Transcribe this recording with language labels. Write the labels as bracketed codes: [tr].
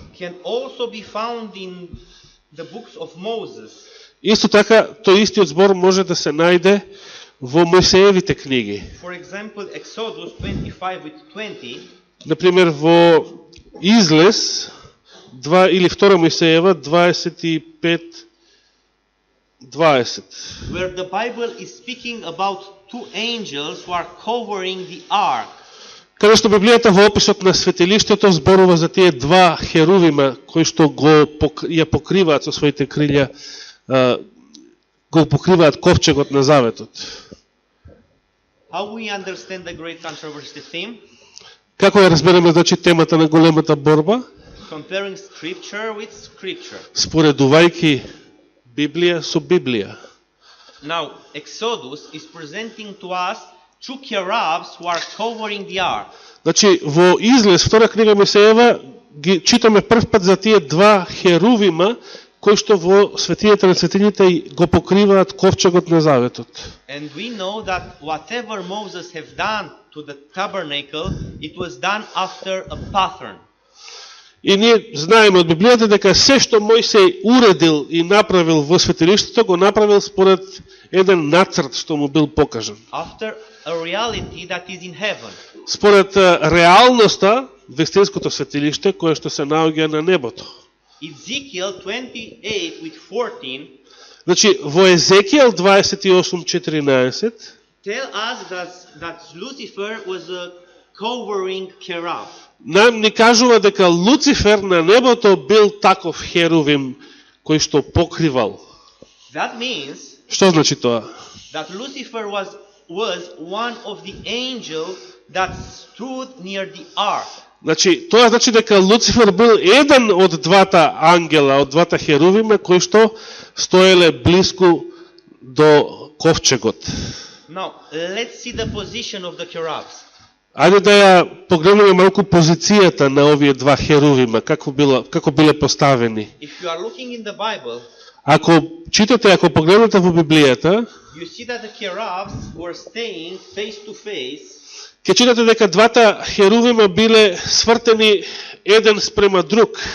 [en] can also be found in the books of Moses. [mk] Исто така, тој истиот збор може да се најде во Мојсеевите книги. [en] For example, Exodus 25:20, [mk] Например, во Излез 2 или 2 Мојсеева 25:20. [en] where the Bible is speaking about two angels who are covering the ark. [mk] Каде што Библијата во описот на светилиштето зборува за тие два херувима кои што ја покриваат со своите крилја, го покриваат ковчегот на заветот. [en] How we understand the great controversy theme? [mk] Како ја разбереме, значи, темата на големата борба? [en] Comparing scripture with scripture. [mk] Споредувајќи Библија со Библија. [en] Now, Exodus is presenting to us two cherubs who are covering the ark. [mk] Значи, во Излез, втора книга Мојсеева, ги читаме прв пат за тие два херувима кои што во светињата на светињите го покриваат ковчегот на заветот. [en] And we know that whatever Moses have done to the tabernacle, it was done after a pattern. [mk] И ние знаеме од Библијата дека се што Мојсей уредил и направил во светилиштето, го направил според еден нацрт што му бил покажан. [en] After a reality that is in heaven. [mk] Според реалноста, вистинското светилиште, кое што се наоѓа на небото. [en] Ezekiel 28:14 [mk] Значи, во Езекијел 28:14 [en] tell us that Lucifer was a covering cherub. [mk] нам ни кажува дека Луцифер на небото бил таков херувим кој што покривал. [en] That means [mk] Што значи тоа? [en] that Lucifer was one of the angels that stood near the ark. [mk] Значи, тоа значи дека Луцифер бил еден од двата ангела, од двата херувима кои што стоеле блиску до ковчегот. [en] Now, let's see the position of the cherubs. [mk] Ајде да ја погледнеме малку позицијата на овие два херувима, како биле поставени. [en] If you are looking in the Bible, [mk] Ако читате, ако погледнете во Библијата, [en] you see that the cherubs were staying face to face, [mk] ќе читате дека двата херувима биле свртени еден спрема друг.